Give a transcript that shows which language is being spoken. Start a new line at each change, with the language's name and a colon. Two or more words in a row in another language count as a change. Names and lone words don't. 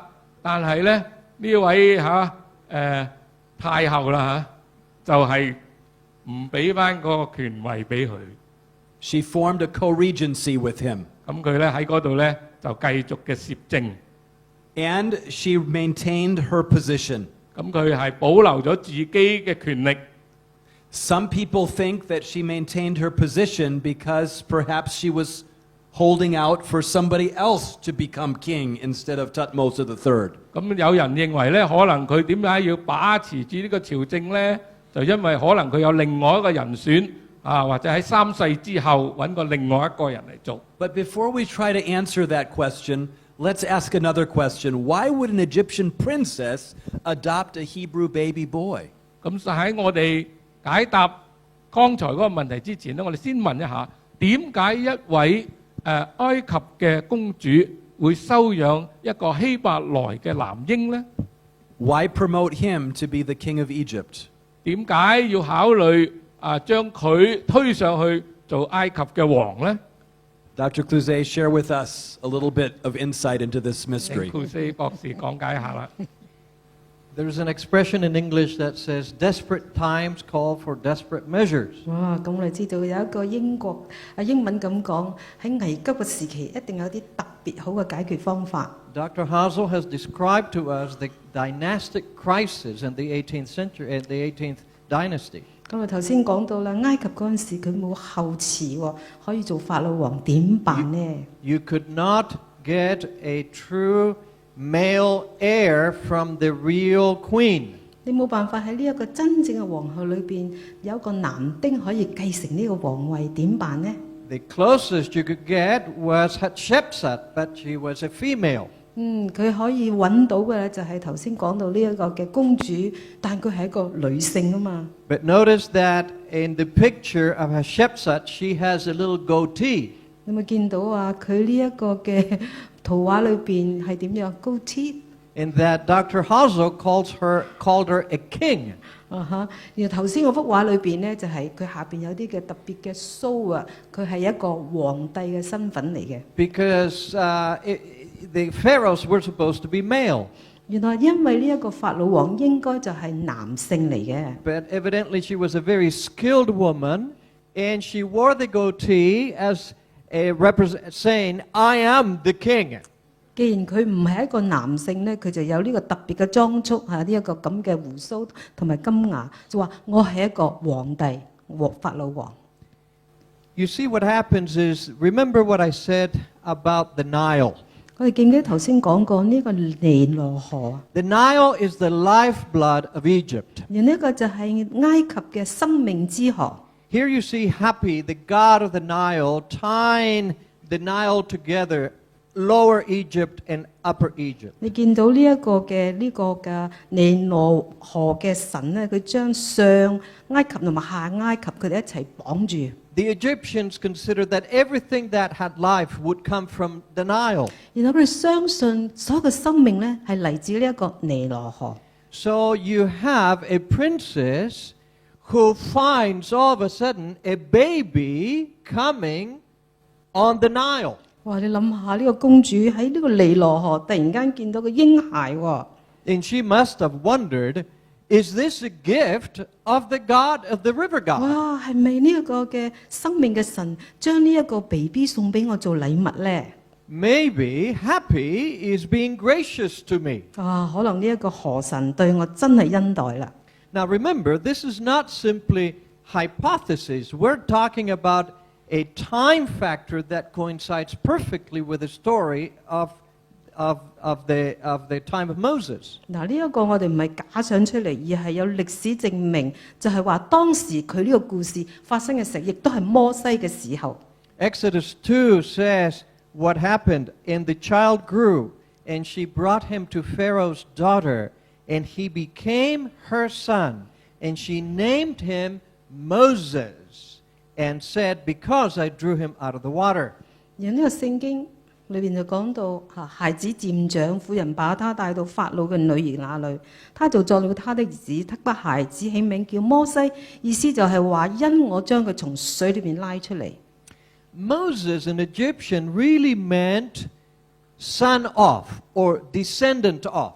Cantonese: 但係呢，呢位太后啦就係唔俾翻嗰個權位俾佢。
English: She formed a co-regency with him.
Cantonese: 咁佢咧喺嗰度咧就繼續嘅攝政，
English: And she maintained her position.
Cantonese: 咁佢係保留咗自己嘅權力。
English: Some people think that she maintained her position because perhaps she was holding out for somebody else to become king instead of Thutmose III.
Cantonese: 咁有人認為咧，可能佢點解要把持住呢個朝政咧？就因為可能佢有另外一個人選或者喺三世之後揾個另外一個人嚟做。
English: But before we try to answer that question, let's ask another question. Why would an Egyptian princess adopt a Hebrew baby boy?
Cantonese: 咁就喺我哋解答剛才嗰個問題之前咧，我哋先問一下，點解一位埃及嘅公主會收養一個希伯來嘅男嬰呢？
English: Why promote him to be the king of Egypt?
Cantonese: 點解要考慮將佢推上去做埃及嘅王呢？
English: Dr. Cluzet, share with us a little bit of insight into this mystery.
Cantonese: 庫斯博士講解一下啦。
English: There's an expression in English that says, desperate times call for desperate measures. 哇！
Cantonese: 咁我哋知道有一個英文咁講，喺危急嘅時期一定有啲特別好嘅解決方法。
English: Dr. Hazel has described to us the dynastic crisis in the 18th century, in the 18th dynasty.
Cantonese: 咁啊頭先講到啦，埃及嗰陣時佢冇後嗣喎，可以做法老王點辦呢？
English: You could not get a true male heir from the real queen.
Cantonese: 你冇辦法喺呢一個真正嘅皇后裏邊有一個男丁可以繼承呢個皇位，點辦呢？
English: The closest you could get was Hatshepsut, but she was a female.
Cantonese: 佢可以揾到嘅咧就係頭先講到呢一個嘅公主，但佢係一個女性啊嘛。
English: But notice that in the picture of Hatshepsut, she has a little goatee.
Cantonese: 你有冇見到啊？佢呢一個嘅圖畫裏邊係點樣高 T？
English: In that Dr. Hazel called her a king.
Cantonese: 然後頭先嗰幅畫裏邊咧，就係佢下邊有啲嘅特別嘅鬚啊，佢係一個皇帝嘅身份嚟嘅。
English: Because the pharaohs were supposed to be male.
Cantonese: 原來因為呢一個法老王應該就係男性嚟嘅。
English: But evidently she was a very skilled woman, and she wore the goatee as a saying, I am the king.
Cantonese: 既然佢唔係一個男性咧，佢就有呢個特別嘅裝束呢一個咁嘅胡鬚同埋金牙，就話我係一個皇帝，法老王。
English: You see what happens is, remember what I said about the Nile.
Cantonese: 我哋記唔記得頭先講過呢個尼羅河？
English: The Nile is the lifeblood of Egypt.
Cantonese: 而呢個就係埃及嘅生命之河。
English: Here you see Hapi, the god of the Nile, tying the Nile together Lower Egypt and Upper Egypt.
Cantonese: 你見到呢個嘅尼羅河嘅神咧，佢將上埃及同埋下埃及佢哋一齊綁住。
English: The Egyptians considered that everything that had life would come from the Nile.
Cantonese: 然後佢哋相信所有嘅生命咧係嚟自呢一個尼羅河。
English: So you have a princess who finds all of a sudden a baby coming on the Nile.
Cantonese: 哇！你諗下呢個公主喺呢個尼羅河突然間見到個嬰孩喎。
English: And she must have wondered, is this a gift of the God of the river god? 哇！
Cantonese: 係咪呢一個嘅生命嘅神將呢一個 BB 送俾我做禮物咧？
English: Maybe Happy is being gracious to me.
Cantonese: 啊，可能呢一個河神對我真係恩待啦。
English: Now remember, this is not simply hypothesis. We're talking about a time factor that coincides perfectly with the story of the time of Moses.
Cantonese: 嗱，呢一個我哋唔係假想出嚟，而係有歷史證明，就係話當時佢呢個故事發生嘅時候，亦都係摩西嘅時候。
English: Exodus 2 says what happened, and the child grew, and she brought him to Pharaoh's daughter, and he became her son, and she named him Moses, and said, because I drew him out of the water.
Cantonese: 然後呢個聖經裏邊就講到孩子漸長，婦人把他帶到法老嘅女兒那裏，他就作了他的兒子，他把孩子起名叫摩西，意思就係話因我將佢從水裏邊拉出嚟。
English: Moses in Egyptian really meant son of or descendant of.